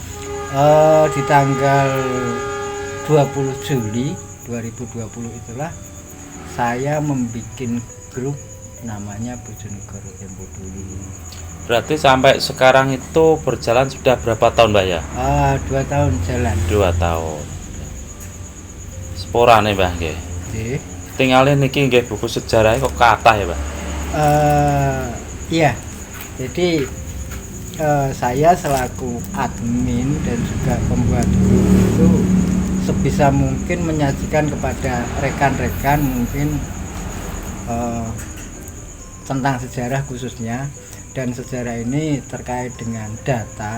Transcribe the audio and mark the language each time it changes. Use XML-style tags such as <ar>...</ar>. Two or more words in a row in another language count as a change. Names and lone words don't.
<id>di tanggal 20 Juli 2020 itulah saya membuat grup namanya Bojonegoro Tempo Dulu. Berarti sampai sekarang itu berjalan sudah berapa tahun, Mbak ya? 2 tahun jalan. 2 tahun.</id> <jv>Sporane, Mbah nggih. Nggih. Tinggalin niki nggih</jv> <id>buku sejarahnya</id> <jv>kok kathah ya, Pak?</jv> <id>Iya. Jadi saya selaku admin dan juga pembuat grup itu sebisa mungkin menyajikan kepada rekan-rekan mungkin tentang sejarah khususnya, dan sejarah ini terkait dengan data.</id>